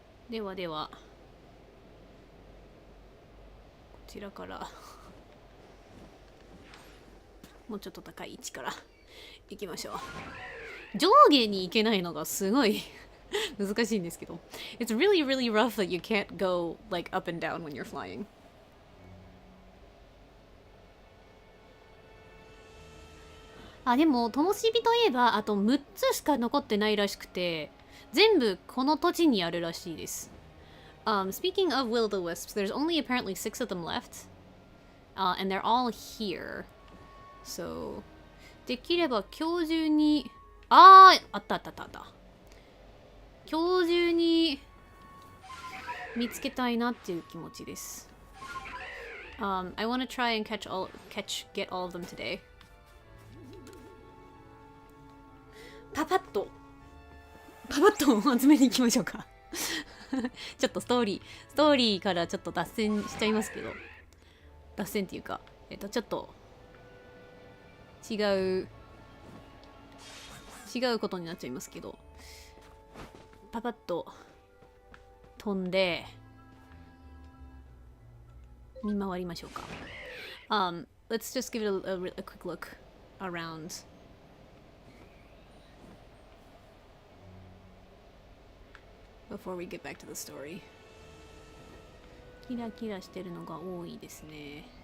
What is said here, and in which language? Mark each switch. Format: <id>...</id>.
<ja>ではでは、こちらからもうちょっと高い位置から行きましょう。上下に行けないのがすごい難しいんですけど。</ja> <en>It's really, really rough that you can't go like up and down when you're flying.</en> <ja>でも、ともしびといえば、あと6つしか残ってないらしくて、全部この土地にあるらしいです。</ja> <en>Speaking of will-o'-the-wisps, there's only apparently 6 of them left. And they're all here. So,</en> <ja>できれば今日中に、あった。今日中に見つけたいなっていう気持ちです。</ja> <en>I want to try and get all of them today.</en> <ja>パパッと集めに行きましょうか。ちょっとストーリーからちょっと脱線しちゃいますけど、脱線っていうか、ちょっと違うことになっちゃいますけど、パパッと飛んで見回りましょうか。</ja> <en>Let's just give it a quick look around. Before we get back to the story.</en> <ja>キラキラしてるのが多いですね。</ja>